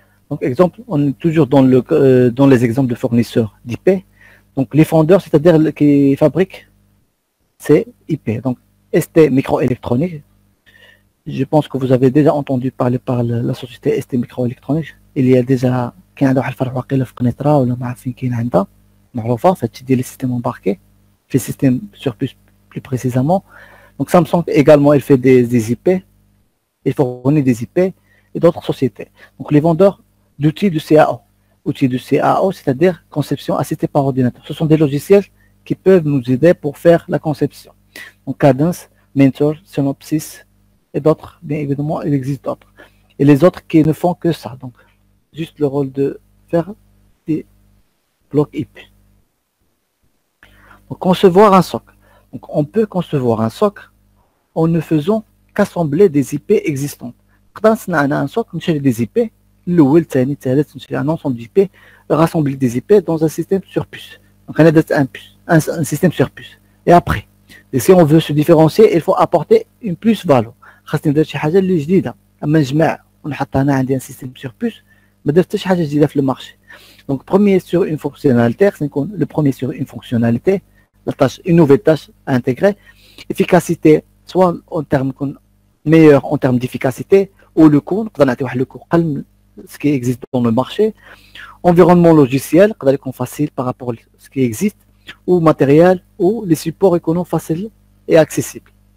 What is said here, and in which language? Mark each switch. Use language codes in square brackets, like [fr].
[fr] Donc exemple, on est toujours dans les exemples de fournisseurs d'IP. Donc les fondeurs, c'est-à-dire qui fabriquent ces IP. Donc ST Microélectronique. Je pense que vous avez déjà entendu parler par la société ST Microélectronique. Il y a déjà [ar] كاين عندها واحد الفرع واقيلا في قنيطرة ولا ما عارف فين كاين عندها معروفة في هادشي ديال لي سيستيم امباركي في سيستيم [fr] sur puce plus précisément. Donc Samsung également il fait des IP, il fournit des IP et d'autres sociétés. Donc les vendeurs d'outils de CAO. Outils de CAO, c'est-à-dire conception assistée par ordinateur. Ce sont des logiciels qui peuvent nous aider pour faire la conception. Donc Cadence, Mentor, Synopsys et d'autres, bien évidemment, il existe d'autres. Et les autres qui ne font que ça, donc juste le rôle de faire des blocs IP. Donc concevoir un SOC. Donc on peut concevoir un SOC en ne faisant qu'assembler des IP existantes. Quand on a un SOC, on cherche des IP, un ensemble d'IP, rassembler des IP dans un système sur puce. Donc on a un système sur puce. Et après, et si on veut se différencier, il faut apporter une plus-value. [ar] خاصني ندير شي حاجه اللي جديده. اما نجمع ونحط هنا عندي ان سيستيم سور بوس ما درت حتى شي حاجه جديده في المارشي. دونك بروميير سور اون فونكسيوناليتي خصني نكون لو بروميير سور اون فونكسيوناليتي لا تاش اون نوفيل تاش انتيغري. افيكاسيتي سواء اون تيرم نكون [fr] meilleur en termes d'efficacité ou le coût [ar] نقدر نعطي واحد لو كو قل [fr] ce qui existe dans le marché. Environnement logiciel [ar] يقدر يكون [fr] facile par rapport à ce qui existe ou matériel ou les supports économiques faciles et accessibles.